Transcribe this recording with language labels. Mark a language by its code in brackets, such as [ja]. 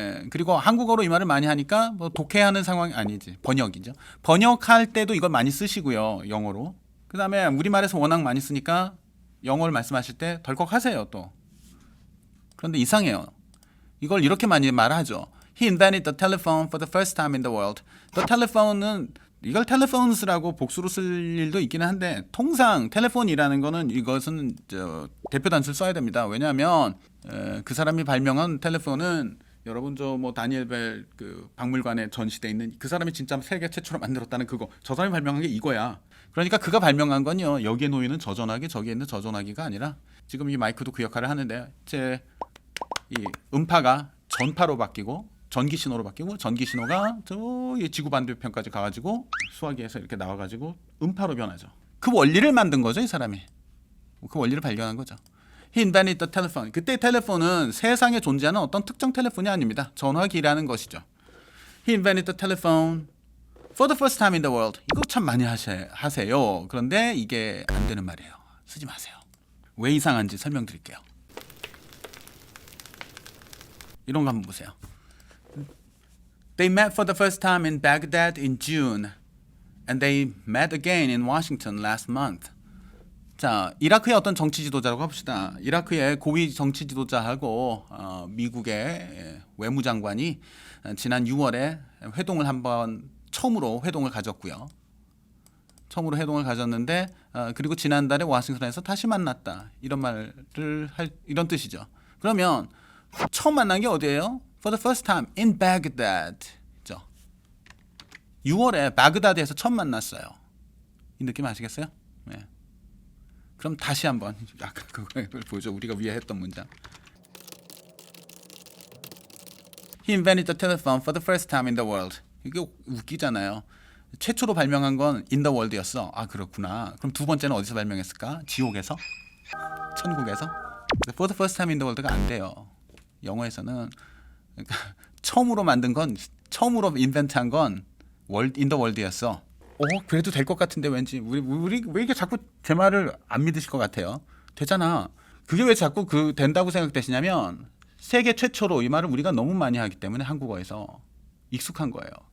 [ko] 그리고 한국어로 이 말을 많이 하니까 뭐 독해하는 상황이 아니지, 번역이죠. 번역할 때도 이걸 많이 쓰시고요, 영어로. 그 다음에 우리말에서 워낙 많이 쓰니까 영어를 말씀하실 때 덜컥 하세요, 또. 그런데 이상해요. 이걸 이렇게 많이 말하죠. [en] He invented the telephone for the first time in the world. The telephone [ko] 은 이걸 telephones라고 복수로 쓸 일도 있기는 한데 통상 텔레폰이라는 거는 이것은 대표 단수를 써야 됩니다. 왜냐하면 그 사람이 발명한 텔레폰은 여러분 저 뭐 다니엘 벨 그 박물관에 전시돼 있는 그 사람이 진짜 세계 최초로 만들었다는 그거 저 사람이 발명한 게 이거야. 그러니까 그가 발명한 건요 여기에 놓이는 저 전화기 저기에 있는 저 전화기가 아니라 지금 이 마이크도 그 역할을 하는데 제 이 음파가 전파로 바뀌고 전기 신호로 바뀌고 전기 신호가 저 지구 반대편까지 가가지고 수화기에서 이렇게 나와가지고 음파로 변하죠. 그 원리를 만든 거죠, 이 사람이. 그 원리를 발견한 거죠. [en] He invented the telephone. [ko] 그때 텔레폰은 세상에 존재하는 어떤 특정 텔레폰이 아닙니다. 전화기라는 것이죠. [en] He invented the telephone for the first time in the world. [ko] 이거 참 많이 하세요. 그런데 이게 안 되는 말이에요. 쓰지 마세요. 왜 이상한지 설명드릴게요. 이런 거 한번 보세요. [en] They met for the first time in Baghdad in June, and they met again in Washington last month. [ko] 자, 이라크의 어떤 정치 지도자라고 합시다. 이라크의 고위 정치 지도자하고 미국의 외무장관이 지난 6월에 회동을 한번 처음으로 회동을 가졌고요. 처음으로 회동을 가졌는데 그리고 지난달에 워싱턴에서 다시 만났다. 이런 말을 이런 뜻이죠. 그러면 처음 만난 게 어디예요? [en] For the first time in Baghdad. [ko] 6월에 바그다드에서 처음 만났어요. 이 느낌 아시겠어요? 네. 그럼 다시 한번 아까 그걸 보죠. 우리가 위에 했던 문장. [en] He invented the telephone for the first time in the world. [ko] 이게 웃기잖아요. 최초로 발명한 건 [en] in the world [ko] 였어. 아, 그렇구나. 그럼 두 번째는 어디서 발명했을까? 지옥에서? 천국에서? [en] For the first time in the world가 [ko] 안 돼요. 영어에서는 그러니까 처음으로 만든 건 처음으로 인벤트한 건 [en] in the world [ko] 였어. 그래도 될 것 같은데 왠지 우리 왜 이게 자꾸 제 말을 안 믿으실 것 같아요. 되잖아. 그게 왜 자꾸 된다고 생각되시냐면 세계 최초로 이 말을 우리가 너무 많이 하기 때문에 한국어에서 익숙한 거예요.